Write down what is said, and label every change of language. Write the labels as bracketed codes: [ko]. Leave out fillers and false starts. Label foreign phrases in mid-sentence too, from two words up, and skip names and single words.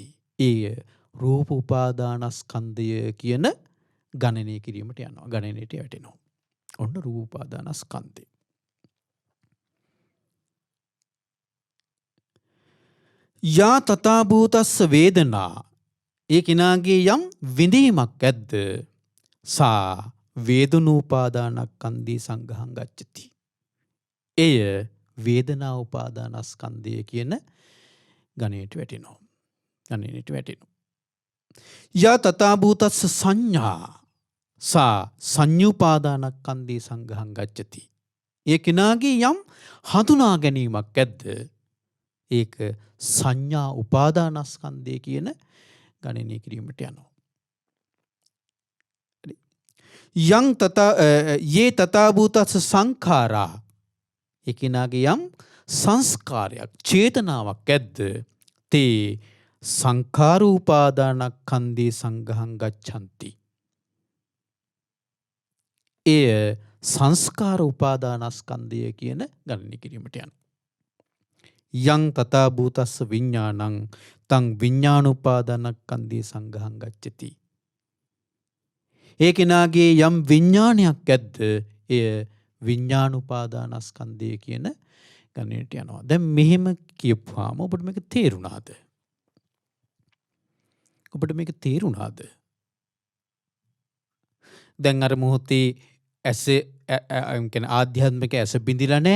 [si] එය රූප උපාදානස්කන්ධය කියන ගණනය කිරීමට යනවා. ගණනයට වැටෙනවා. ඔන්න රූප උපාදානස්කන්ධය. [pi] යා තථාභූතස්ස වේදනා. [si] ඒ කෙනාගේ යම් විඳීමක් ඇද්ද? [pi] සා වේදනෝපාදානස්කන්ධේ සංඝං ගච්ඡති. [si] එය වේදනා උපාදානස්කන්ධය කියන ගණයට වැටෙනවා. ගණනයට වැටෙනවා. [pi] යා තථාභූතස්ස සංඥා. සා සංඤ්ඤුපාදානස්කන්ධේ සංඝං ගච්ඡති. [si] ඒ කෙනාගේ යම් හඳුනා ගැනීමක් ඇද්ද? ඒක සංඥා උපාදානස්කන්ධය කියන ගණනය කිරීමට යනවා. [pi] යං යේ තථාභූතස්ස සංඛාරා. [si] ඒ කෙනාගේ යම් සංස්කාරයක් චේතනාවක් ඇද්ද? [pi] තේ සංඛාර උපාදානස්කන්ධේ සංඝං ගච්ඡanti. [si] එය සංස්කාර උපාදානස්කන්ධය කියන ගණනය කිරීමට යනවා. [pi] යං තථාභූතස්ස විඥානං තං විඥානෝපාදානස්කන්ධේ සංඝං ගච්ඡති. [si] ඒ කෙනාගේ යම් විඥානයක් ඇද්ද? එය විඥානෝපාදානස්කන්ධය කියන ගණනයට යනවා. දැන් මෙහෙම කියපුවාම ඔබට මේක තේරුණාද? ඔබට මේක තේරුණාද? දැන් අර මොහොතේ ඇස කියන්නේ ආධ්‍යාත්මික ඇස බිඳිලා නැහැ.